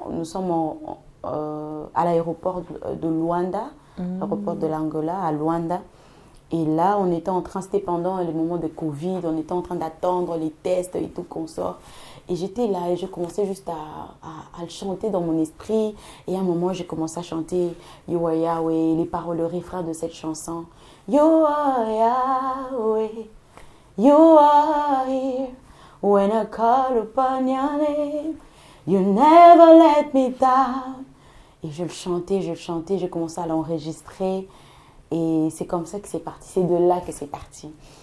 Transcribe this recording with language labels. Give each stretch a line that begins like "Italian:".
French: Nous sommes à l'aéroport de Luanda, l'aéroport de l'Angola, à Luanda. Et là, on était en train, c'était pendant les moments de Covid, on était en train d'attendre les tests et tout qu'on sort. Et j'étais là et je commençais juste à le chanter dans mon esprit. Et à un moment, j'ai commencé à chanter You are Yahweh, les paroles, le refrain de cette chanson.
English: You are Yahweh, you are here. When I call upon your name, you never let me down.
French: Et je le chantais, j'ai commencé à l'enregistrer. Et c'est comme ça que c'est parti, c'est de là que c'est parti.